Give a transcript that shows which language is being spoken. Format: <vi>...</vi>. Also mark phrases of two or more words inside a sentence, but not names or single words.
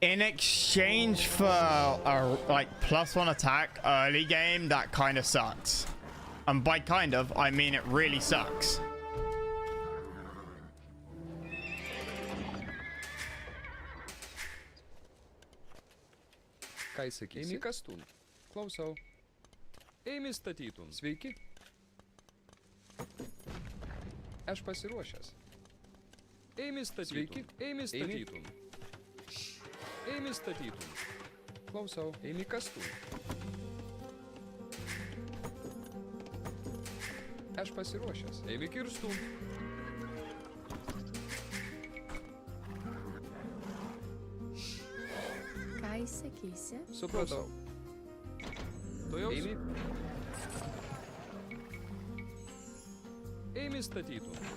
<en>in exchange for a like +1 attack early game, that kind of sucks. And by kind of, I mean it really sucks.</en> <lt>Ką sakysi? Eimi kastun. Klausau. Eimi statytum. Sveiki. Aš pasiruošęs. Eimi statytum. Sveiki. Eimi statytum. Eimi statytum. Klausau. Eimi kastun. Aš pasiruošęs. Eimi kirstum. Ką įsakysi? Supratau. Tu jau eimi. Eimi statytum.</lt>